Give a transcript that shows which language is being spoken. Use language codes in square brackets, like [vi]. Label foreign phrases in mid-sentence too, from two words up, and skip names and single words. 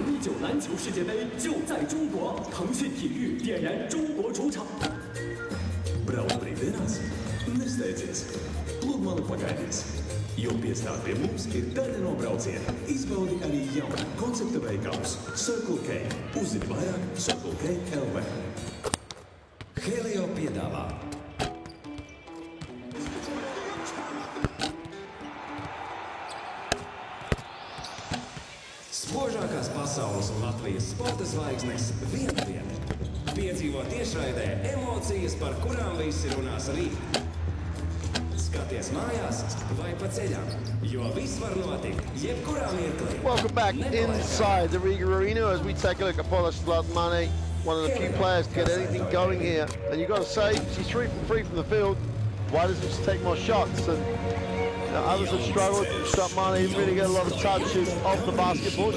[zh] 2019 篮球世界杯就在中国，腾讯体育点燃中国主场。 [lv] Brauc brīvdienās? Nesteidzies! Pludmali pagaidīs! Jo piestāv pie mums ir daļa no brauciena. Izbaudi arī jaunu koncepta veikals Circle K. Uzzini vairāk Circle K LV. Helio piedāvā. Spožākās pasaules un Latvijas sporta zvaigznes vienviet. Piedzīvo tiešraidē emocijas, par kurām visi runās rīt. Skaties mājās vai pa ceļām, jo viss var notikt jebkurā mirklī. [en] Welcome back inside the Riga Arena as we take a look at Paula Slotmane, one of the few players to get anything going here. And you've got to say, she's 3 from 3 from the field. Why doesn't she take more shots? And others have struggled. Slotmane didn't really get a lot of touches off the basketball.